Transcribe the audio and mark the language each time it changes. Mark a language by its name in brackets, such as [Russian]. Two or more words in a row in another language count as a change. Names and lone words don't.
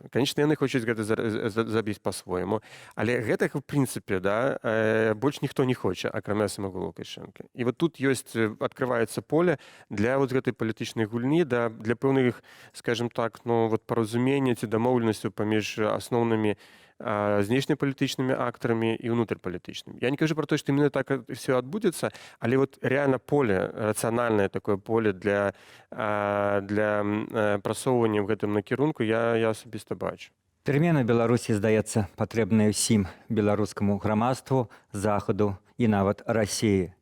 [Belarusian] Канечна, яны хочуць гэта забіць па-свойму, але гэтага, в прынцыпе, да, больш ніхто не хоча, акрамя самого Лукашенка. І вот тут ёсць, адкрываецца поле для вот гэтай палітычнай гульні, да, для пэўных, скажем так, ну, вот паразумення ці дамоўленасцяў паміж асноўнымі знешнепалітычнымі актарамі і ўнутрыпалітычнымі. Я не кажу про то, што [Russian] именно так все [Belarusian] адбудзецца, але вот реально поле, рацыянальнае такое поле для прасоўвання ў гэтым накірунку я асабіста бачу. Перамены ў Беларусі, здаецца, патрэбныя ўсім беларускаму грамадству, захаду і нават Расіі.